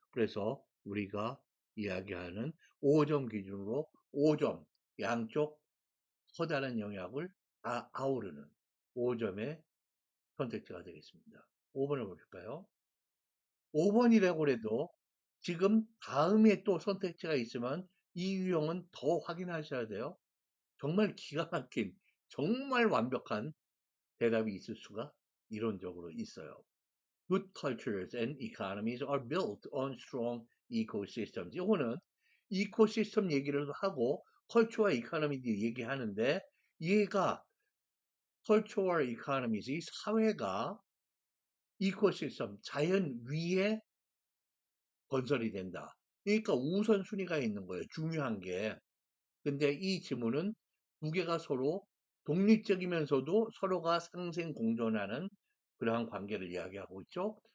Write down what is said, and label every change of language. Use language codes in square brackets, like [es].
[ko] 그래서 우리가 이야기하는 5점 기준으로 5점 양쪽 커다란 영역을 다 아우르는 5점의 선택지가 되겠습니다. 5번을 보실까요? 5번이라고 해도 지금 다음에 또 선택지가 있으면 이 유형은 더 확인하셔야 돼요. 정말 기가 막힌, 정말 완벽한 대답이 있을 수가 이론적으로 있어요. [en] Good cultures and economies are built on strong ecosystems. [ko] 이거는 이코시스템 얘기를 하고 컬처와 이코노미 얘기하는데 얘가 컬처와 이코노미즈 이 사회가 이코시스템 자연 위에 건설이 된다. 그러니까 우선순위가 있는 거예요. 중요한 게. 근데 이 지문은 두 개가 서로 독립적이면서도 서로가 상생 공존하는 그러한 관계를 이야기하고 있죠.